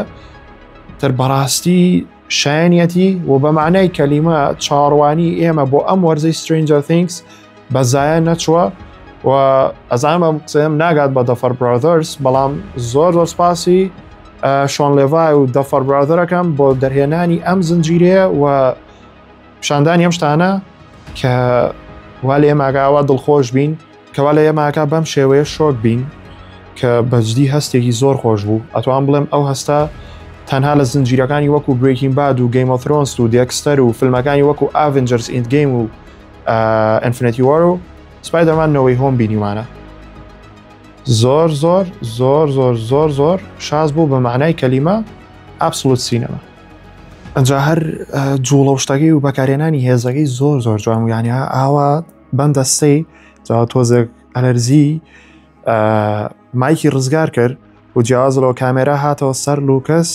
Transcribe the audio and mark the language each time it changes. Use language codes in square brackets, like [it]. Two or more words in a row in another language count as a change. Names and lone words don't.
[ckb] تر بەڕاستی شایەنیەتی و بە معنای کەلیمە چاڕوانی ئێمە بۆ ئەم وەرزەی Stranger Things بەزایە نەچووە و ئەزانم ئەم قسەم ناگات بە دەفەر برادرز، بەڵام زۆر سپاسی شۆن لێڤای و دەفەر برادرەکەم بۆ دەرهێنانی ئەم زنجیرەیە و پیشاندانی ئەم شتانە کە وا لە ئێماگاوە دڵخۆش بین، کەوا لە ئێماکە بەم شێوەیە شۆک بین کە بەجددی هەستێکی زۆر خۆش بوو. ئەتوان بڵێم ئەو هەستە تەنها لە زنجیرەکانی وەکو Breaking Bad و Game of Thrones و Dexter و فیلمەکانی وەکو Avengers Endgame و Infinity War و Spider-Man No Way Home بینیوانە. زۆر شاز بوو بە معنای کەلیمە [en] absolute cinema. [ckb] ئەنجا هەر جوڵە و شتەکەی و بەکارێنانی هێزەکەی زۆر جوان و یعنی ئاوا بەم دەستەی جا تۆزێک ئەلەرزی مایکی ڕزگار کرد و جیازلەوە کامێرا هاتەوە سەر لوکەس.